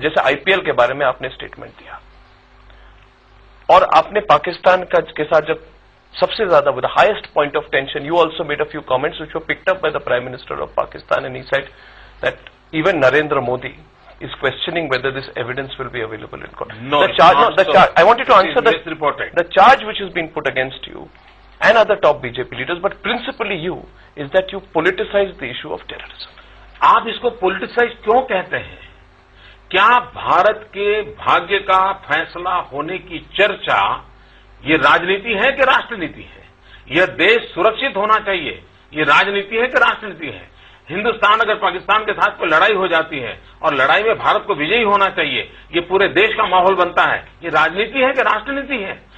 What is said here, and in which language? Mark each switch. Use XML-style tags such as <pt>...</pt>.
<hi>जैसे आईपीएल के बारे में आपने स्टेटमेंट दिया, और आपने पाकिस्तान के साथ जब सबसे ज्यादा</hi> <en>With the highest point of tension, you also made a few comments which were picked up by the prime minister of Pakistan, and he said that even Narendra Modi is questioning whether this evidence will be available in court. No, the charge. I want you to answer the charge which has been put against you and other top BJP leaders, but principally you, is that you politicize the issue of terrorism.</en> <hi>आप इसको politicise क्यों कहते हैं? क्या भारत के भाग्य का फैसला होने की चर्चा ये राजनीति है कि राष्ट्रनीति है? यह देश सुरक्षित होना चाहिए, ये राजनीति है कि राष्ट्रनीति है? हिंदुस्तान अगर पाकिस्तान के साथ कोई लड़ाई हो जाती है और लड़ाई में भारत को विजयी होना चाहिए, ये पूरे देश का माहौल बनता है, ये राजनीति है कि राष्ट्रनीति है?</hi>